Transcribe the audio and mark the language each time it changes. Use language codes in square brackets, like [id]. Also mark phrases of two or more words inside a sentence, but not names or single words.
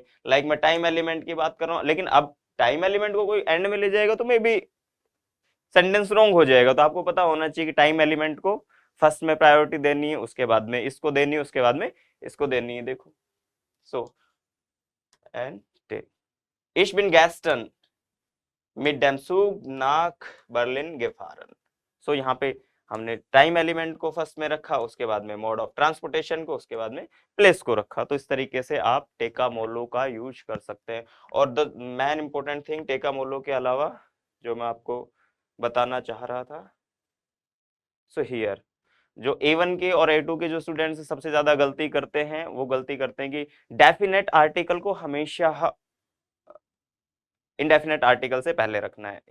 [hi] लाइक मैं [en] time element [hi] की बात कर रहा हूँ, लेकिन अब [en] time element [hi] को कोई एंड में ले जाएगा तो [en] maybe sentence wrong [hi] हो जाएगा। तो आपको पता होना चाहिए कि [en] time element [hi] को फर्स्ट में प्रायोरिटी देनी है, उसके बाद में इसको देनी है, उसके बाद में इसको देनी है। [de] देखो [en] so and [de] ich bin gestern mit dem Zug nach Berlin gefahren। [hi] सो यहाँ पे हमने [en] time element [hi] को फर्स्ट में रखा, उसके बाद में [en] mode of transportation [hi] को, उसके बाद में प्लेस को रखा। तो इस तरीके से आप टेका मोलो का यूज कर सकते हैं। और [en] the main important thing [hi] टेका मोलो के अलावा जो मैं आपको बताना चाह रहा था, [en] so here [hi] जो A1 के और A2 के जो स्टूडेंट्स सबसे ज्यादा गलती करते हैं, वो गलती करते हैं कि [en] definite article [hi] को हमेशा [en] indefinite article [hi] से पहले रखना है।